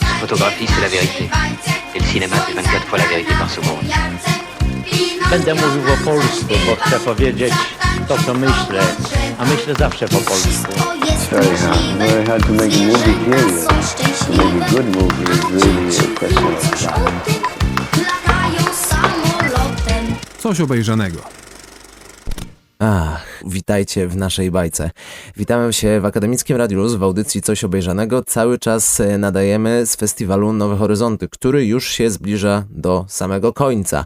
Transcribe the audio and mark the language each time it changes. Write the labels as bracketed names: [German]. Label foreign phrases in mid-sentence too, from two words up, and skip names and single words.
[French] photographie, c'est la vérité. Et le cinéma, c'est 24 fois la vérité par seconde. [Polish] Będę mówił po polsku, bo chcę powiedzieć to, co myślę, a myślę zawsze po polsku. [English] Very hard. Very hard to make a movie, period. To make a good movie is really a question of time. [Polish] Coś obejrzanego. Ach, witajcie w naszej bajce. Witamy się w Akademickim Radiu Luz w audycji Coś obejrzanego. Cały czas nadajemy z festiwalu Nowe Horyzonty, który już się zbliża do samego końca.